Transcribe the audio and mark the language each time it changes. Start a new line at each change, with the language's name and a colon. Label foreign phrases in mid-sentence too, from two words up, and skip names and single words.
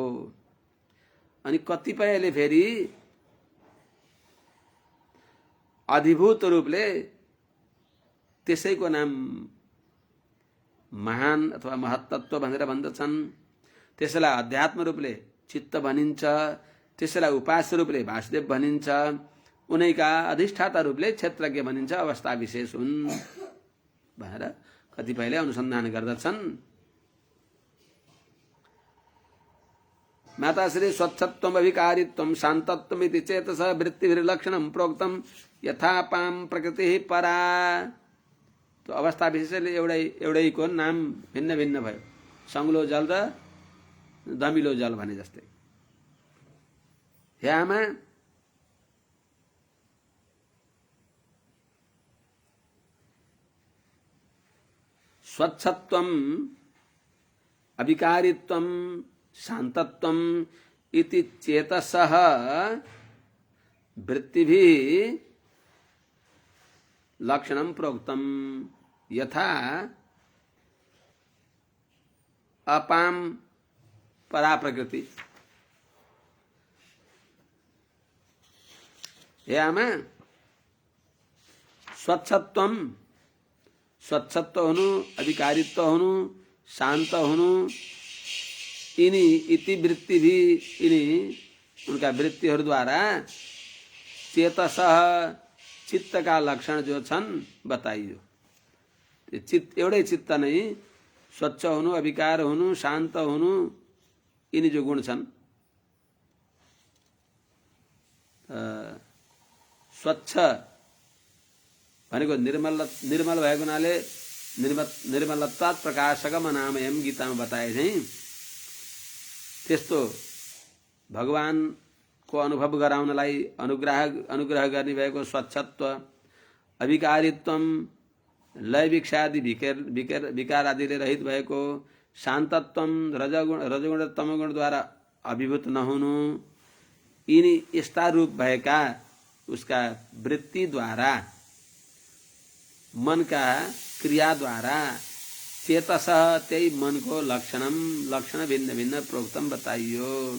Nepali: अनि कतिपयले फेरि अधिभूत रूपले त्यसैको नाम महान अथवा महत्तत्व भनेर भन्दछन्। त्यसैलाई अध्यात्म रूपले चित्त भनिन्छ, त्यसैलाई उपास्य रूपले वासुदेव भनिन्छ। उनैका अधिष्ठाता रूपले क्षेत्रज्ञ भनिन्छ, अवस्था विशेष हुन् भनेर कतिपयले अनुसन्धान गर्दछन्।
Sanskrit: माताश्री स्वच्छत्वम अभिकारित्वम शान्तत्वम इति चेतस वृत्तिभिर्लक्षणं प्रोक्तम यथापाम प्रकृति परा।
Nepali: तो अवस्था विशेषले एउटैको नाम भिन्न भिन्न भयो। सङ्लो जल र दमिलो जल भने जस्तै। हे आमा,
Sanskrit: स्वच्छत्वम अभिकारित्वम शान्तत्वम इति चेतसः वृत्तिभिः लक्षणं प्रोक्तम यथा अपाम परा प्रकृति।
Nepali: हे आमा, स्वच्छत्व हुनु, अधिकारित्व हुनु, शान्त हुनु, यिनी इति वृत्ति भी यिनी उनका वृत्तिहरूद्वारा चेतसः चित्त का लक्षण जो छन् बताइयो। चित्त एउटै चित्त नै स्वच्छ हुनु, अविकार हुनु, शान्त हुनु, यिनी जो गुण छन्। स्वच्छ भनेको निर्मल भएको हुनाले
Sanskrit: निर्मलत्वात् प्रकाशकम नामयम
Nepali: गीतामा बताए चाहिँ त्यस्तो भगवानको अनुभव गराउनलाई अनुग्रह गर्ने भएको स्वच्छत्व, अभिकारित्वम लय विक्षादि विकार आदिले रहित भएको, शान्तत्वम रजगुण तमगुणद्वारा अभिभूत नहुनु, यिनी यस्ता रूप भएका उसका वृत्तिद्वारा मनका क्रियाद्वारा चेतस त्यही मनको लक्षण भिन्न भिन्न प्रोक्तम बताइयो।